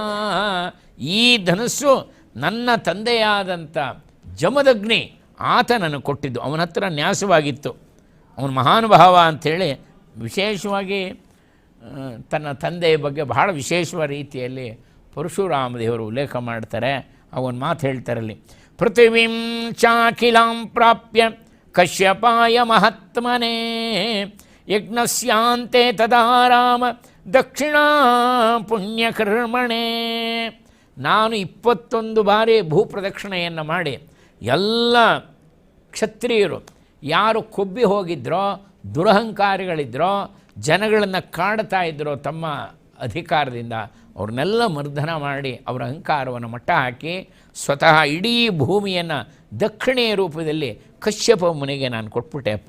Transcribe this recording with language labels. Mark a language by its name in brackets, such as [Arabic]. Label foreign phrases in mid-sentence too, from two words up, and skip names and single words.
[Kannada] ಈ ಧನಸ್ಸು ನನ್ನ ತಂದೆಯಾದಂಥ ಜಮದಗ್ನಿ ಆತ ನನಗೆ ಕೊಟ್ಟಿದ್ದು. ಅವನ ಹತ್ರ ನ್ಯಾಸವಾಗಿತ್ತು. ಅವನು ಮಹಾನುಭಾವ ಅಂಥೇಳಿ ವಿಶೇಷವಾಗಿ ತನ್ನ ತಂದೆಯ ಬಗ್ಗೆ ಬಹಳ ವಿಶೇಷವಾದ ರೀತಿಯಲ್ಲಿ ಪರಶುರಾಮ ದೇವರು ಉಲ್ಲೇಖ ಮಾಡ್ತಾರೆ. ಅವನ ಮಾತು ಹೇಳ್ತಾರಲ್ಲಿ, [Sanskrit] ಪೃಥಿವೀಂ ಚಾಖಿಲಾಂ ಪ್ರಾಪ್ಯ ಕಶ್ಯಪಾಯ ಮಹಾತ್ಮನೇ ಯಜ್ಞಸ್ಯಾಂತೆ ತದಾ ರಾಮ ದಕ್ಷಿಣಾ ಪುಣ್ಯಕರ್ಮಣೆ. [Kannada] ನಾನು 21 ಬಾರಿ ಭೂಪ್ರದಕ್ಷಿಣೆಯನ್ನು ಮಾಡಿ ಎಲ್ಲ ಕ್ಷತ್ರಿಯರು ಯಾರು ಕೊಬ್ಬಿ ಹೋಗಿದ್ರೋ, ದುರಹಂಕಾರಿಗಳಿದ್ರೋ, ಜನಗಳನ್ನು ಕಾಡ್ತಾ ಇದ್ದರೋ ತಮ್ಮ ಅಧಿಕಾರದಿಂದ ಅವ್ರನ್ನೆಲ್ಲ ಮರ್ದನ ಮಾಡಿ ಅವರ ಅಹಂಕಾರವನ್ನು ಮಟ್ಟ ಹಾಕಿ ಸ್ವತಃ ಇಡೀ ಭೂಮಿಯನ್ನು ದಕ್ಷಿಣೆಯ ರೂಪದಲ್ಲಿ ಕಶ್ಯಪ ಮುನಿಗೆ ನಾನು ಕೊಟ್ಬಿಟ್ಟೆಪ್ಪ.